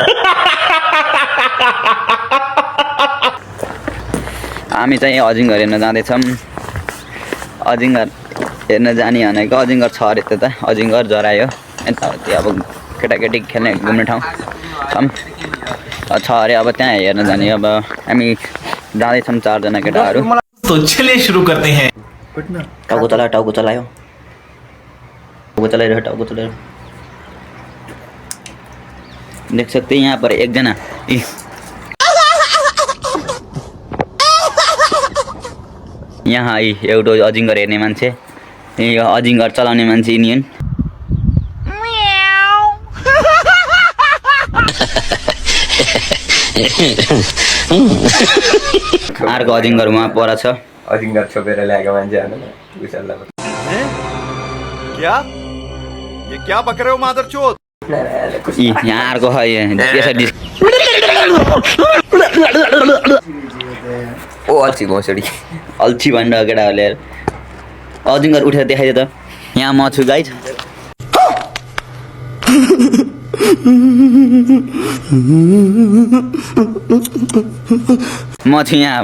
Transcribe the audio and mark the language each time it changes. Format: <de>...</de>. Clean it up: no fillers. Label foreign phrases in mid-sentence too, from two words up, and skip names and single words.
<ne>हामी चाहिँ अजिङ्गर हेर्न जाँदैछौँ। अजिङ्गर हेर्न जाने भनेको अजिङ्गर छ अरे त्यता अजिङ्गर जरायो यताउति अब केटाकेटी खेल्ने घुम्ने ठाउँ छ अरे। अब त्यहाँ हेर्न जाने। अब हामी जाँदैछौँ 4 जना केटाहरू।</ne> <hi>तो चलिए शुरू करते हैं।</hi> <ne>टाउको चलायो टाउको चलायो टाउको चलाइरह्यो टाउको चलाइरह्यो।</ne> <hi>देख सकते हैं यहाँ पर</hi> <ne>एकजना यहाँ एउटा अजिङ्गर हेर्ने मान्छे अजिङ्गर चलाउने मान्छे यिनी हुन्। अर्को अजिङ्गर उहाँ पर छ। अजिङ्गर छोपेर ल्याएको मान्छे</ne> <hi>क्या ये क्या बक रहे हो मादरचोद?</hi> <ne>यहाँ अर्को यसरी ओ अल्छी घोसडी अल्छी भन्छ केटाहरूले। अजिङ्गर उठेर देखाइदियो त। यहाँ म छु गाइज। म छु यहाँ।</ne>